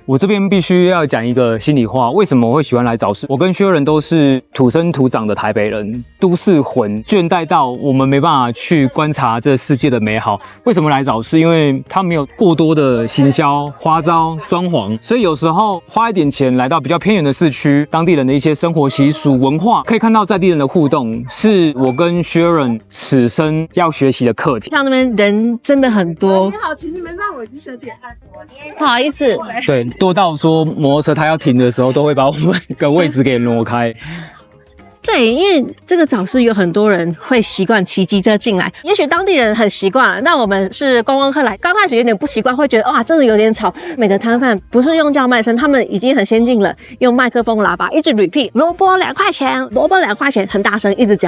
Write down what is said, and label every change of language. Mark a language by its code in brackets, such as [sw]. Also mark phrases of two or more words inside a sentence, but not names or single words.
[zh] 我這邊必須要講一個心裡話，為什麼我會喜歡來早市？我跟薛仁都是土生土長的台北人，都市魂倦怠到我們沒辦法去觀察這世界的美好。為什麼來早市？因為它沒有過多的行銷、花招、裝潢，所以有時候花一點錢來到比較偏遠的市區，當地人的一些生活習俗、文化，可以看到在地人的互動，是我跟薛仁此生要學習的課題。像那邊人真的很多。你好，請你們讓我去10點半。不好意思，对，多到說摩托車它要停的時候，都会把我们的位置给挪開。对，因為這個早市有很多人會習慣騎機車進來，也許當地人很習慣了，但我們是觀光客來，剛開始有點不習慣，會覺得哇，真的有點吵。每個攤販不是用叫賣聲，他們已經很先進了，用麥克風喇叭一直 repeat， 蘿蔔2塊錢，蘿蔔2塊錢，很大聲一直講。